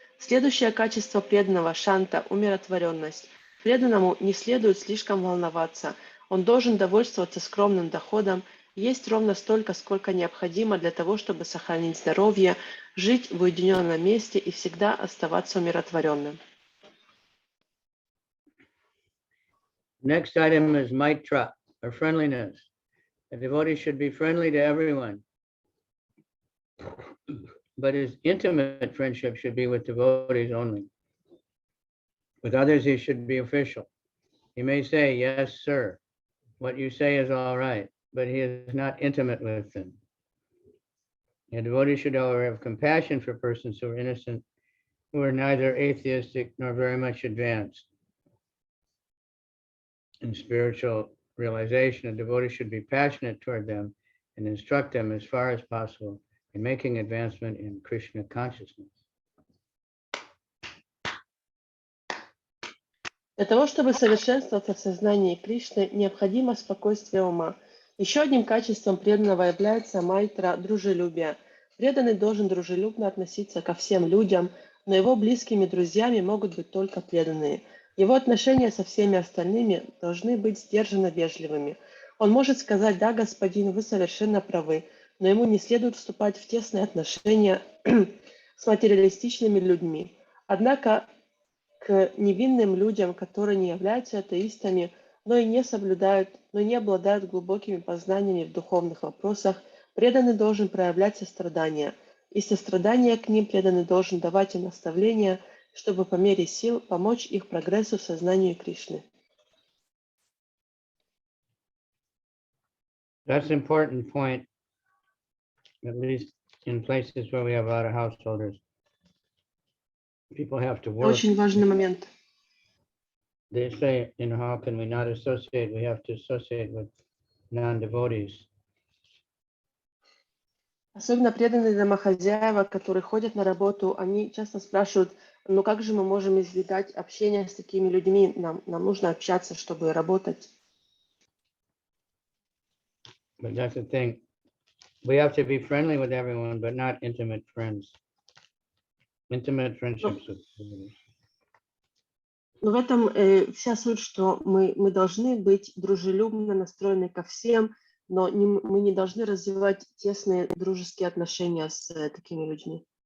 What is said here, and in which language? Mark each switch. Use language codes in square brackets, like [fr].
[ru] Следующее качество преданного Шанта – умиротворенность. Преданному не следует слишком волноваться. Он должен довольствоваться скромным доходом, есть ровно столько, сколько необходимо для того, чтобы сохранить здоровье, жить в уединенном месте и всегда оставаться умиротворенным. [en] Next item is maitra, or friendliness. A devotee should be friendly to everyone, but his intimate friendship should be with devotees only. With others, he should be official. He may say, "Yes, sir. What you say is all right," but he is not intimate with them. A devotee should, however, have compassion for persons who are innocent, who are neither atheistic nor very much advanced in spiritual realization. A devotee should be passionate toward them and instruct them as far as possible in making advancement in Krishna consciousness. [ru] Для того, чтобы совершенствоваться в сознании Кришны, необходимо спокойствие ума. Еще одним качеством преданного является майтра – дружелюбие. Преданный должен дружелюбно относиться ко всем людям, но его близкими друзьями могут быть только преданные. Его отношения со всеми остальными должны быть сдержанно вежливыми. Он может сказать: «Да, господин, вы совершенно правы», но ему не следует вступать в тесные отношения с материалистичными людьми. Однако к невинным людям, которые не являются атеистами, но и не обладают глубокими познаниями в духовных вопросах, преданный должен проявлять сострадание. И сострадание к ним преданный должен давать им наставления, чтобы по мере сил помочь их прогрессу в сознании Кришны. [en] That's an important point, at least in places where we have a lot of householders. People have to [ru] Это [en] work. [ru] очень важный момент. [en] They say, how can we not associate? We have to associate with non-devotees. [ru] Особенно преданные домохозяева, которые ходят на работу, они часто спрашивают, ну как же мы можем избегать общения с такими людьми? Нам нужно общаться, чтобы работать. [en] But that's the thing. We have to be friendly with everyone, but not intimate friends. Intimate friendships with devotees. [ru] Но в этом вся суть, что мы должны быть дружелюбно настроены ко всем, но мы не должны развивать тесные дружеские отношения с такими людьми.